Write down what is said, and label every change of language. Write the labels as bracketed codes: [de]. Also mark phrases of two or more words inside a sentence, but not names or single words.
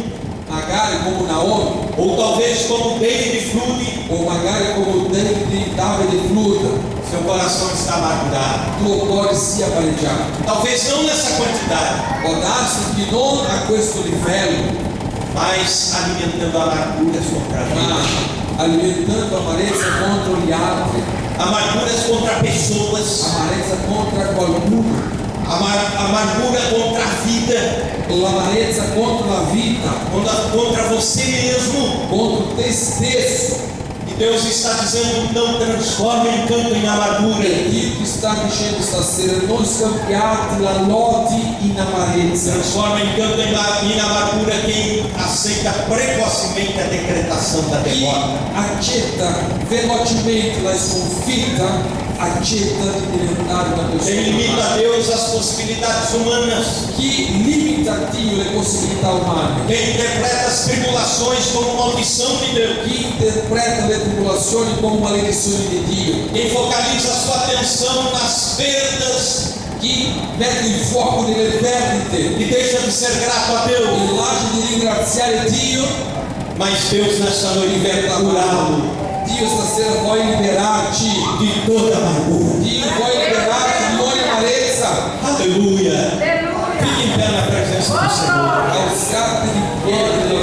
[it] Magari come Naomi, [pt] ou talvez como David Frutti, [it] o magari come Davide Fruta, [pt] seu coração está amargurado. [it] tuo cuore sia pareggiato. [pt] Talvez não nessa quantidade, [it] Può darsi che non a questo livello, [pt] mas alimentando a amargura contra a vida. [it] ma alimentando amarezza contro gli altri, [pt] Amarguras contra pessoas, [it] amarezza contro qualcuno, [pt] amargura contra a vida, [it] l'amarezza contro la vita, [pt] contra você mesmo. [it] contro te stesso. [pt] E Deus está dizendo, não transforme em canto em amargura. [it] E Dio ti sta dicendo stasera, non scambiate la lode in amarezza. [pt] Transforma em canto em amargura quem aceita precocemente a decretação da [it] Chi [pt] derrota. [it] accetta velocemente la sconfitta, accetta di diventare una [pt] Quem limita [it] persona. [pt] a Deus às possibilidades humanas. [it] Chi limita limita a Dio le possibilità umane, [pt] quem interpreta as tribulações como maldição de Deus, [it] chi interpreta le tribolazioni come maledizioni di Dio, [pt] quem focaliza a sua atenção nas perdas [it] chi mette il fuoco nelle perdite [pt] e deixa de ser grato a Deus. [it] e lascia di ringraziare Dio, [pt] Mas Deus nesta noite quer [it] diventa [pt] curá-lo [it] male. Dio stasera vuole liberarci, [pt] de toda amargura. [it] Dio vuole liberarci di ogni amarezza. [pt] Aleluia. [it] Aleluia. [pt] Fique em pé na presença do Senhor. [it] Alzate di piedi